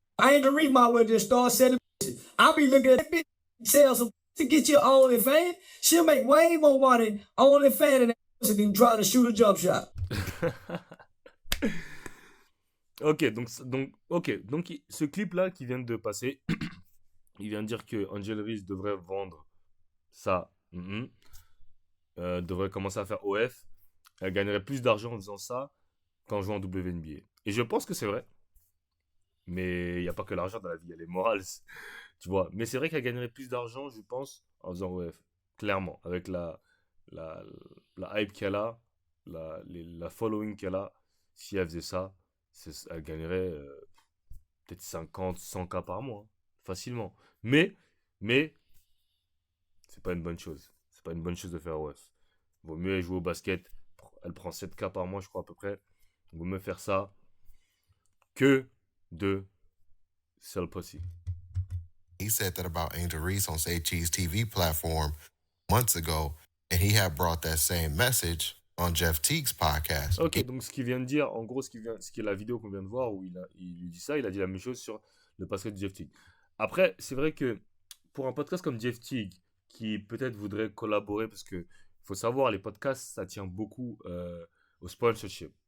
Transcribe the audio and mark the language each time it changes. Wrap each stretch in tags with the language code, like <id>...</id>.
<en>Angel Reese might well just start selling. I'll be looking at that bitch sell some to get your OnlyFans. She'll make way more money OnlyFans than trying to shoot a jump shot.</en> <fr>Ok, donc ce clip-là qui vient de passer, il vient de dire que Angel Reese devrait vendre ça, devrait commencer à faire OF. Elle gagnerait plus d'argent en faisant ça qu'en jouant en WNBA. Et je pense que c'est vrai. Mais il n'y a pas que l'argent dans la vie, il y a les morales, tu vois. Mais c'est vrai qu'elle gagnerait plus d'argent, je pense, en faisant OF. Clairement, avec la hype qu'elle a, la following qu'elle a, si elle faisait ça, elle gagnerait peut-être 50, 100K par mois, hein, facilement. Mais, c'est pas une bonne chose. C'est pas une bonne chose de faire OF. Vaut mieux jouer au basket. Elle prend 7K par mois, je crois, à peu près. Vaut mieux faire ça que de</fr> <en>sell pussy. He said that about Angel Reese on Say Cheese TV platform months ago, and he had brought that same message on Jeff Teague's podcast.</en> <fr>Ok, donc ce qu'il vient de dire, en gros, ce qui est la vidéo qu'on vient de voir où il lui dit ça, il a dit la même chose sur le podcast de Jeff Teague. Après, c'est vrai que pour un podcast comme Jeff Teague, qui peut-être voudrait collaborer, parce que faut savoir, les podcasts, ça tient beaucoup au sponsorship.</fr>